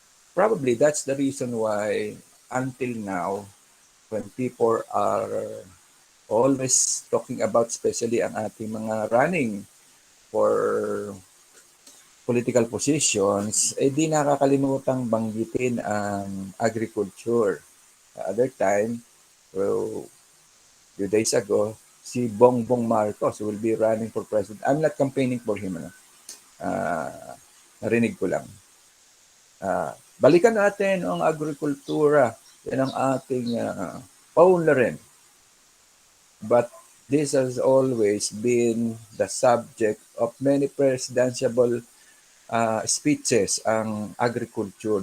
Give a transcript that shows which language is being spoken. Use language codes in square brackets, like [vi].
[en] Probably that's the reason why until now, when people are always talking about, especially [tl] ang ating mga running for political positions, eh di nakakalimutang banggitin ang agriculture. [en] Other time, well, few days ago, si Bongbong Marcos will be running for president. I'm not campaigning for him. [tl] Ano? Narinig ko lang. Balikan natin ang agrikultura. Yan ang ating paunlarin. [en] But this has always been the subject of many presidential speeches, ang agriculture.